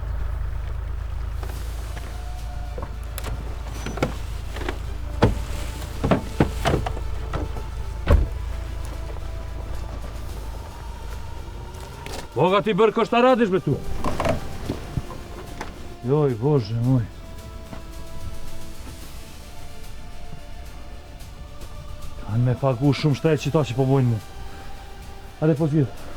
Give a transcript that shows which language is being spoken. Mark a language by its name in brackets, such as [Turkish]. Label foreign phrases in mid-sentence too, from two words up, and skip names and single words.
[Serbian] Boga ti Brko, šta radiš bre tu? Joj, Bože moj. [Albanian] Kanë me pagu shumë shtrejt qita që po bojnë mu. Hajde po t'vjedh.